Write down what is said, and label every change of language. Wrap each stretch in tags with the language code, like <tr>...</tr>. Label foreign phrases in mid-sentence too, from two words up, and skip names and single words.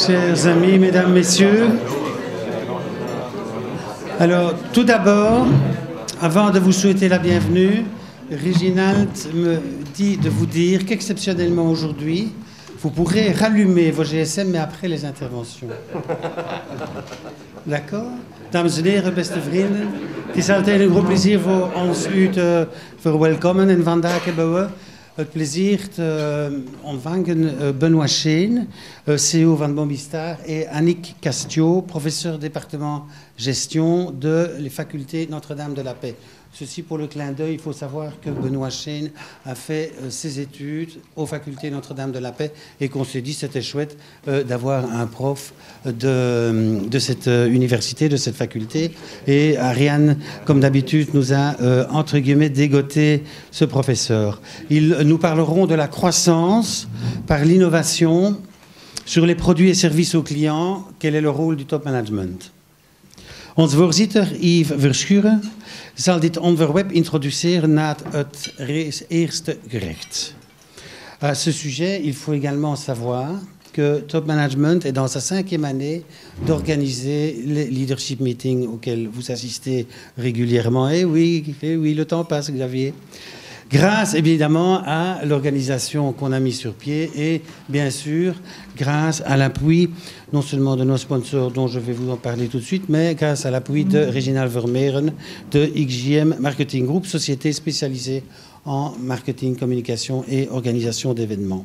<fr>Chers amis, mesdames, messieurs, alors tout d'abord, avant de vous souhaiter la bienvenue, Réginald me dit de vous dire qu'exceptionnellement aujourd'hui, vous pourrez rallumer vos GSM, mais après les interventions. D'accord?</fr> <nl>Dames en heren, beste vrienden, het is altijd een groot plezier voor ons u te verwelkomen. En vandaag hebben we het plezier te ontvangen Benoît Cheyne, CEO van Bombistar,</nl> <fr>et Annick Castiot, professeur département gestion de les facultés Notre-Dame de la Paix. Ceci pour le clin d'œil, il faut savoir que Benoît Cheyne a fait ses études aux facultés Notre-Dame de la Paix et qu'on s'est dit c'était chouette d'avoir un prof de cette université, de cette faculté. Et Ariane, comme d'habitude, nous a entre guillemets dégoté ce professeur. Ils nous parleront de la croissance par l'innovation sur les produits et services aux clients. Quel est le rôle du top management?</fr> <nl>Onze voorzitter Yves Verschuren zal dit onderwerp introduceren na het eerste gerecht.</nl> <fr>À ce sujet, il faut également savoir que Top Management est dans sa 5e année d'organiser les</fr> <en>leadership meetings</en> <fr>auxquels vous assistez régulièrement. Eh oui, le temps passe, Xavier. Grâce évidemment à l'organisation qu'on a mis sur pied et bien sûr grâce à l'appui non seulement de nos sponsors dont je vais vous en parler tout de suite, mais grâce à l'appui de Réginald Vermeeren de XJM Marketing Group, société spécialisée en marketing, communication et organisation d'événements.</fr>